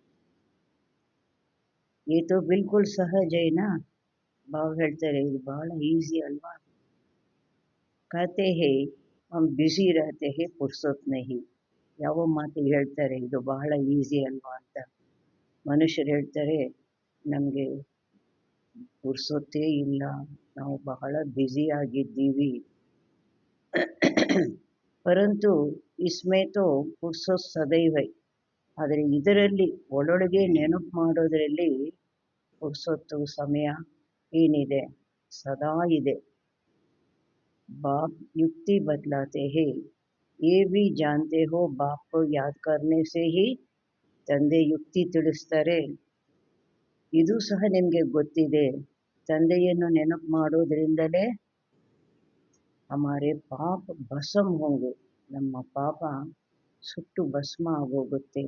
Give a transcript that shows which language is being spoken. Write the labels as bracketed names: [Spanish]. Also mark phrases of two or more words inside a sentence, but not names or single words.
[Hindi] ये तो बिल्कुल सहज है ना, [Kannada] ಬಾಬಾ ಹೇಳ್ತಾರೆ, ಇದು ಬಹಳ ಈಸಿ ಅಲ್ವಾ। [Hindi] कहते हैं हम बिजी रहते हैं फुर्सत नहीं, [Kannada] ಯಾವ ಮಾತಿಗೆ ಹೇಳ್ತಾರೆ ಇದು ಬಹಳ ಈಸಿ ಅಲ್ವಾ ಅಂತ? ಮನುಷ್ಯರು ಹೇಳ್ತಾರೆ, ನಮಗೆ ಪುರ್ಸೊತ್ತೇ ಇಲ್ಲ, ನಾವು ಬಹಳ ಬ್ಯುಸಿ ಆಗಿದ್ದೀವಿ। [Hindi] परंतु इसमें तो फुर्सत सदैव है, [Kannada] ಆದರೆ ಇದರಲ್ಲಿ ಒಳೊಳಗೆ ನೆನಪು ಮಾಡೋದರಲ್ಲಿ ಪುರ್ಸೊತ್ತು ಸಮಯ ಏನಿದೆ, ಸದಾ ಇದೆ। [Hindi] बाप युक्ति बतलाते हैं, ये भी जानते हो बाप को याद करने से ही [Kannada] ತಂದೆ ಯುಕ್ತಿ ತಿಳಿಸ್ತಾರೆ. ಇದು ಸಹ ನಿಮಗೆ ಗೊತ್ತಿದೆ, ತಂದೆಯನ್ನು ನೆನಪು ಮಾಡೋದ್ರಿಂದಲೇ [Hindi] हमारे पाप भस्म होंगे, [Kannada] ನಮ್ಮ ಪಾಪ ಸುಟ್ಟು ಭಸ್ಮ ಆಗೋಗುತ್ತೆ.